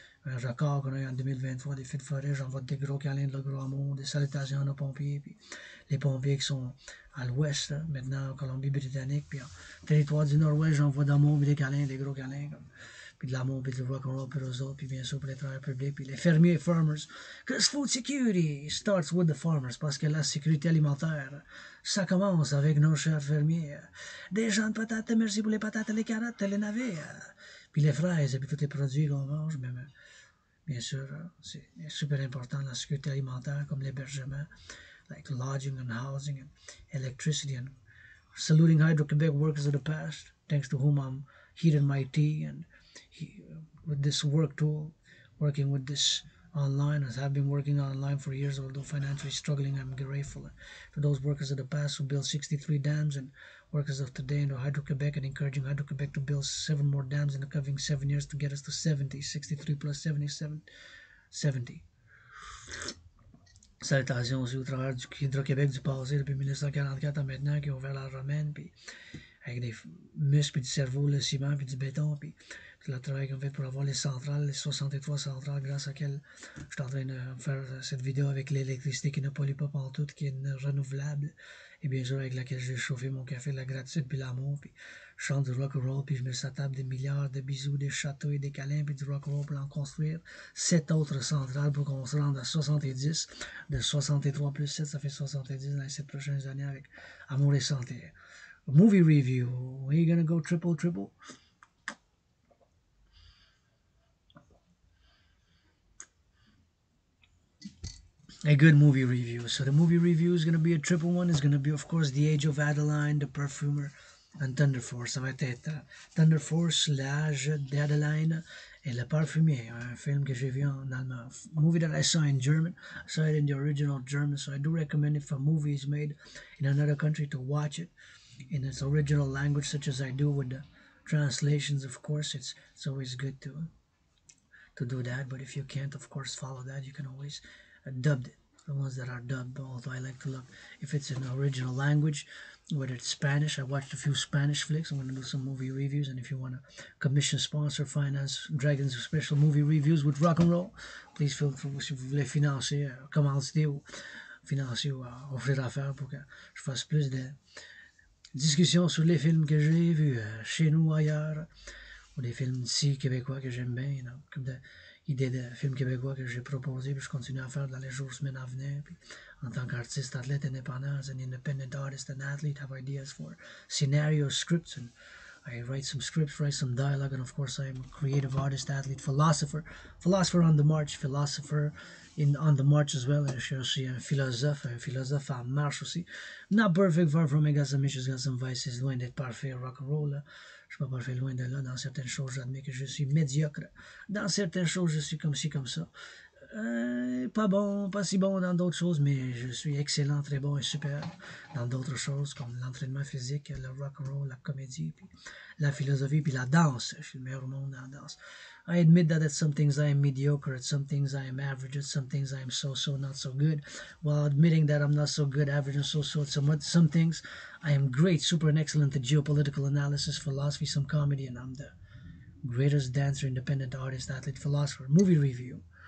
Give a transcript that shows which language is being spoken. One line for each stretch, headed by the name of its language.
French: Un record qu'on a eu en 2023 des feux de forêt. J'envoie des gros câlins de le gros amour, des salutations aux pompiers, puis les pompiers qui sont à l'ouest, maintenant en Colombie-Britannique, puis en territoire du Nord-Ouest, j'envoie d'amour, puis des câlins, des gros câlins, puis de l'amour, puis du rock'n'roll, puis aux autres, puis bien sûr pour les travailleurs publics, puis les fermiers, farmers.
English: Because food security starts with the farmers,
French: parce que la sécurité alimentaire, ça commence avec nos chers fermiers. Des gens de patates, merci pour les patates, les carottes, les navets, puis les fraises, et puis tous les produits qu'on mange, même. Bien sûr, c'est super important, la sécurité alimentaire, comme l'hébergement,
English: like lodging and housing and electricity, and saluting Hydro-Quebec workers of the past, thanks to whom I'm heating my tea and with this work tool, working with this online, as I've been working online for years, although financially struggling. I'm grateful to those workers of the past who built 63 dams and workers of today into Hydro-Quebec, and encouraging Hydro-Quebec to build 7 more dams in the coming 7 years to get us to 70, 63 plus 77, 70.
French: Salutations aussi au travers du Hydro-Québec du passé depuis 1944 à maintenant qui ont ouvert la romaine, puis avec des muscles, puis du cerveau, le ciment, puis du béton, puis le travail qu'on fait pour avoir les centrales, les 63 centrales, grâce à laquelle je suis en train de faire cette vidéo avec l'électricité qui ne pollue pas pantoute, qui est renouvelable, et bien sûr avec laquelle j'ai chauffé mon café, la gratitude, puis l'amour, puis je chante du rock'n'roll, puis je mets sur la table des milliards de bisous, des châteaux et des câlins, puis du rock'n'roll pour en construire 7 autres centrales pour qu'on se rende à 70, de 63 plus 7, ça fait 70 dans les 7 prochaines années avec amour et santé.
English: Movie review. Are you gonna go triple? A good movie review. So the movie review is gonna be a triple one. It's gonna be, of course, The Age of Adalaine, The Perfumer, and Thunder Force.
French: Ça va être Thunder Force, L'Âge d'Adalaine et Le Parfumier, un film que j'ai vu en allemand.
English: Movie that I saw in German. I saw it in the original German, so I do recommend if a movie is made in another country to watch it in its original language, such as I do with the translations. Of course, it's always good to do that. But if you can't, of course, follow that, you can always dub it. The ones that are dubbed, although I like to look if it's in the original language, whether it's Spanish. I watched a few Spanish flicks. I'm going to do some movie reviews, and if you want to commission, sponsor, finance Dragan's special movie reviews with rock and roll, please feel free.
French: Si vous voulez financer, commanditer ou financer ou offrir affaires pour que je fasse plus de discussions sur les films que j'ai vus chez nous, ailleurs, ou des films d'ici québécois que j'aime bien, comme d'idées de films québécois que j'ai proposés, puis je continue à faire dans les jours, semaines à venir. Puis, en tant qu'artiste, athlète indépendant,
English: as an independent artist and athlete, have ideas for scenario scripts, and I write some scripts, write some dialogue, and of course I'm a creative artist, athlete, philosopher on the march, philosopher on the march as well.
French: Je suis aussi un philosophe en marche aussi.
English: Not perfect, far from it, got some issues, got some vices,
French: loin d'être parfait,
English: rock and roll.
French: Je suis pas parfait, loin de là. Dans certaines choses, j'admets que je suis médiocre. Dans certaines choses, je suis comme ci, comme ça. Pas bon, pas si bon dans d'autres choses, mais je suis excellent, très bon et super dans d'autres choses comme l'entraînement physique, le rock'n'roll, la comédie, puis la philosophie, puis la danse. Je suis le meilleur au monde dans la danse.
English: I admit that at some things I am mediocre, at some things I am average, at some things I am so not so good. While admitting that I'm not so good, average, and so at some things I am great, super and excellent at geopolitical analysis, philosophy, some comedy, and I'm the greatest dancer, independent artist, athlete, philosopher. Movie review.